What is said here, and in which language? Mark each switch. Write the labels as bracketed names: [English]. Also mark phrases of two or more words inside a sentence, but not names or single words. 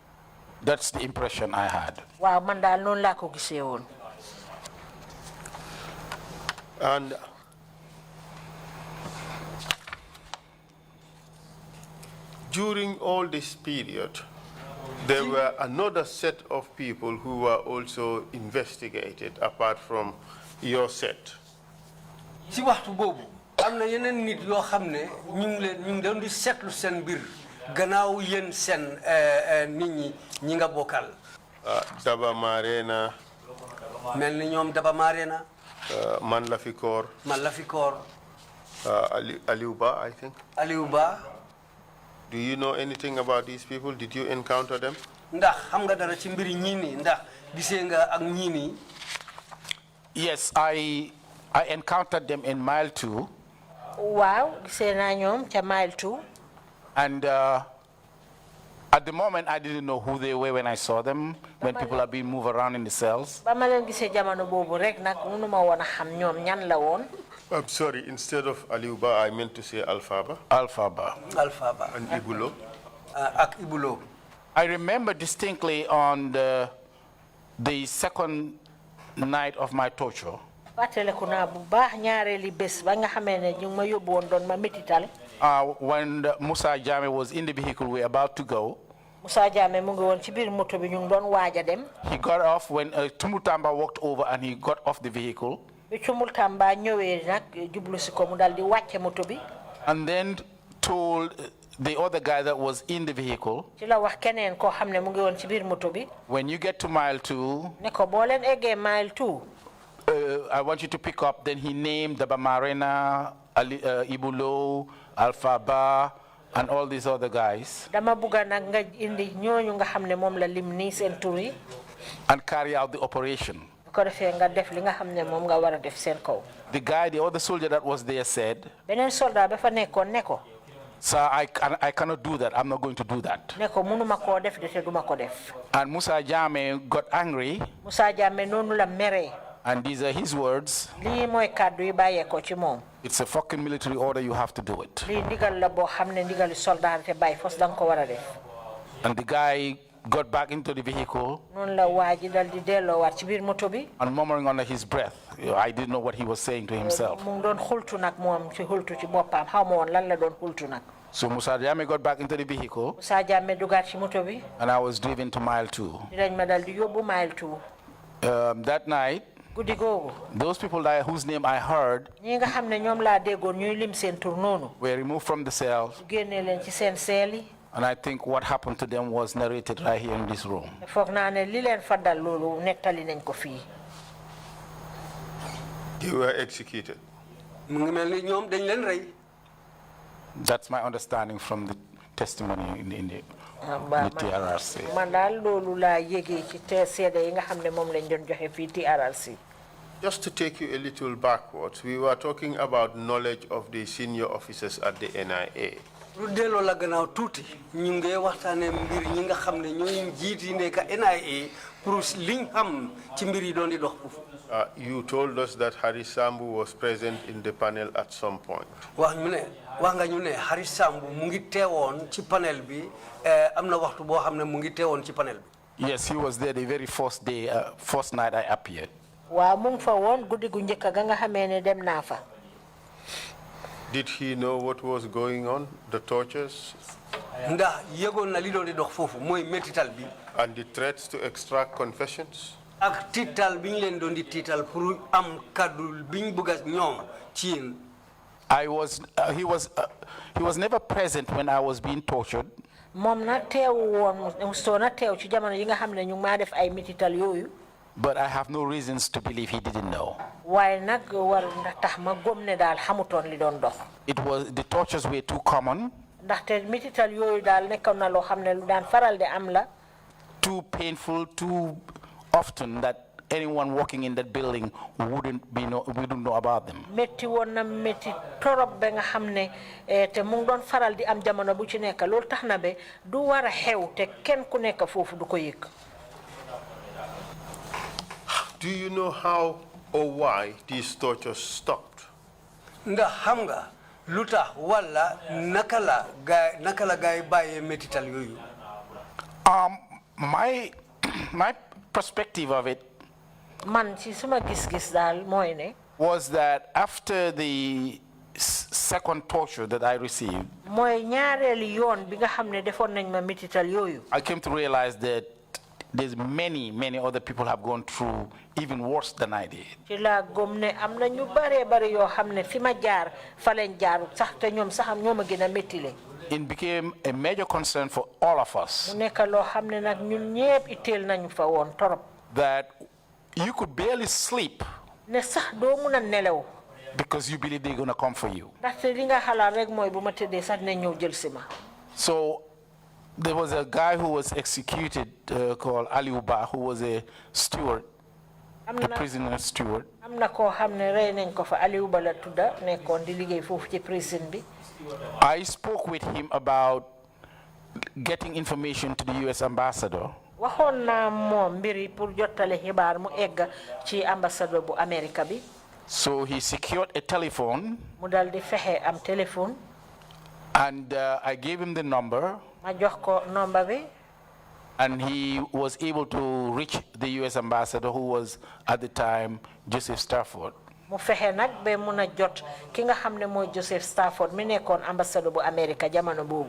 [English] That's the impression I had. [Wolof] waaw man daal noonu laa ko gisee woon. [English] And during all this period, there were another set of people who were also investigated apart from your set. [Wolof] ci waxtu boobu am na yeneen nit yoo xam ne ñu ngi doon di seetlu seen mbir gannaaw yéen seen nit ñi nga bokkal. Daba Marena. mel ni ñoom Daba Marena. Man Lafikor. Man Lafikor. [English] Aliou Ba, I think. Aliou Ba. Do you know anything about these people? Did you encounter them? [Wolof] ndax xam nga dara ci mbiri ñii nii ndax gisee nga ak ñii nii. [English] Yes, I encountered them in mile 2. [Wolof] Wow, gisee naa ñoom ca mile 2. [English] And at the moment, I didn't know who they were when I saw them, when people are being moved around in the cells. [Wolof] ba ma leen gisee jamono boobu rek nag mënuma woon a xam ñoom ñan la woon. [English] I'm sorry, instead of Aliou Ba, I meant to say Alphaba. Alphaba. Alphaba. And Ibulo. [Wolof] Ak Ibulo. [English] I remember distinctly on the second night of my torture. [Wolof] fàttaliku naa bu baax ñaareeli bés ba nga xamee ne ñu ma yóbbu woon doon ma métital. [English] When Musa Jammeh was in the vehicle, we were about to go. [Wolof] Musa Jammeh mu ngi woon ci biir moto bi ñu ngi doon waaj a dem. [English] He got off when Tumutamba walked over and he got off the vehicle. [Wolof] bi Tumutamba ñëwee nag jublu si ko mu dal di wàcce moto bi. [English] And then told the other guy that was in the vehicle, [Wolof] ci la wax keneen koo xam ne mu ngi woon ci biir moto bi. [English] when you get to mile 2, [Wolof] ne ko boo leen eggee mile 2. [English] I want you to pick up. Then he named Daba Marena, Ibulo, Alphaba, and all these other guys. [Wolof] dama bugga nag nga indi ñooñu nga xam ne moom la lim nii seen tur yi. [English] And carry out the operation. [Wolof] bu ko defee nga def li nga xam ne moom nga war a def seen kaw. [English] The other soldier that was there said, [Wolof] beneen soldat ba fa nekkoon ne ko. [English] "Sir, I cannot do that. I'm not going to do that." [Wolof] ne ko mënuma koo def de te duma ko def. [English] And Musa Jammeh got angry. [Wolof] Musa Jammeh noonu la meree. [English] And these are his words. [Wolof] lii mooy kàddu yi bàyyeekoo ci moom. [English] It's a fucking military order. You have to do it. [Wolof] lii ndigal la boo xam ne ndigali soldat te bàyyi fos danga ko war a def. [English] And the guy got back into the vehicle. [Wolof] noonu la waa ji dal di delloowaat ci biir moto bi. [English] And murmuring under his breath. I didn't know what he was saying to himself. [Wolof] mu ngi doon xultu nag moom ci xultu ci boppam xaw ma woon lan la doon xultu nag. [English] So Musa Jammeh got back into the vehicle. [Wolof] Musa Jammeh dugaat ci moto bi. [English] And I was driven to mile 2. [Wolof] dinañ ma dal di yóbbu mile 2. [English] That night, [Wolof] guddi googu. [English] those people whose name I heard [Wolof] ñi nga xam ne ñoom laa déggoon ñuy lim seen tur noonu. [English] were removed from the cells. [Wolof] génne leen ci seen seel yi. [English] And I think what happened to them was narrated right here in this room. [Wolof] foog naa ne li leen fa dal loolu nettali nañ ko fii. [English] They were executed. [Wolof] mu ngi mel ni ñoom dañ leen rey. [English] That's my understanding from the testimony in the TRRC. [Wolof] Man daal loolu laa yëgee ci seede yi nga xam ne moom lañ doon joxe fii TRRC. [English] Just to take you a little backwards, we were talking about knowledge of the senior officers at the NIA. [Wolof] lu delloo la gannaaw tuuti ñu ngi waxtaanee mbir ñi nga xam ne ñooy njiit yi nekk NIA pour liñ xam ci mbir yi doon di dox foofu. [English] You told us that Haris Sambu was present in the panel at some point. [Wolof] wax nga ñu ne Haris Sambu mu ngi teewoon ci panel bi am na waxtu boo xam ne mu ngi teewoon ci panel bi. [English] Yes, he was there the very first day, first night I appeared. [Wolof] Waaw mu ngi fa woon guddi gu njëkk ga nga xamee ne dem naa fa. [English] Did he know what was going on, the tortures? [Wolof] Ndax yëgoon na li doon di dox foofu mooy métital bi. [English] And the threats to extract confessions? [Wolof] ak tiital bi ñu leen doon di tiital pour am kaddu bi ñu bëgg a ñoom ci yéen. [English] He was never present when I was being tortured. [Wolof] Moom na teew woon soo na teew ci jamono yi nga xam ne ñu maa def ay métital yooyu. [English] But I have no reasons to believe he didn't know. [Wolof] Waaye nag war tax ma gëm ne daal xamutoon li doon dox. [English] The tortures were too common. [Wolof] Ndaxte métital yooyu daal nekkoon na loo xam ne lu daan faral di am la. [English] Too painful, too often that anyone walking in that building wouldn't know about them. [Wolof] Metti woon na metti torop ba nga xam ne te mu ngi doon faral di am jamono bu ci nekk loolu tax na ba du war a xew te kenn ku nekk foofu du ko yëg. [English] Do you know how or why these tortures stopped? [Wolof] Ndax xam nga lu tax wala naka la gaay bàyyee métital yooyu. [English] My perspective of it [Wolof] man ci suma gis-gis daal mooy ne. [English] Was that after the second torture that I received, [Wolof] mooy ñaareelu yoon bi nga xam ne defoon nañ ma métital yooyu. [English] I came to realize that there's many other people have gone through even worse than I did. [Wolof] ci laa gëm ne am na ñu bare yoo xam ne fi ma jaar fa leen jaar sax te ñoom sax ñoo ma gën a méttile. [English] It became a major concern for all of us. [Wolof] mu nekk loo xam ne nag ñun ñépp itteel nañu fa woon torop. [English] That you could barely sleep. [Wolof] ne sax doo mun a nelaw. [English] Because you believe they're going to come for you. [Wolof] ndaxte li nga xalaat rek mooy bu ma tëddee sax ne ñëw jël si ma. [English] So there was a guy who was executed called Aliou Ba, who was a steward, a prisoner steward. [Wolof] am na koo xam ne rey nañ ko fa Aliou Ba la tudda nekkoon di liggéey foofu ci prison bi. [English] I spoke with him about getting information to the U.S. ambassador. [Wolof] waxoon naa moom mbiri pour jottale xibaar mu egg ci ambassadeur bu Amerika bi. [English] So he secured a telephone. [Wolof] mu dal di fexe am téléphone. [English] And I gave him the number. [Wolof] ma jox ko number bi. [English] And he was able to reach the U.S. ambassador, who was at the time Joseph Stafford. [Wolof] mu fexe nag ba mun a jot ki nga xam ne mooy Joseph Stafford mi nekkoon ambassadeur bu Amerika jamono boobu.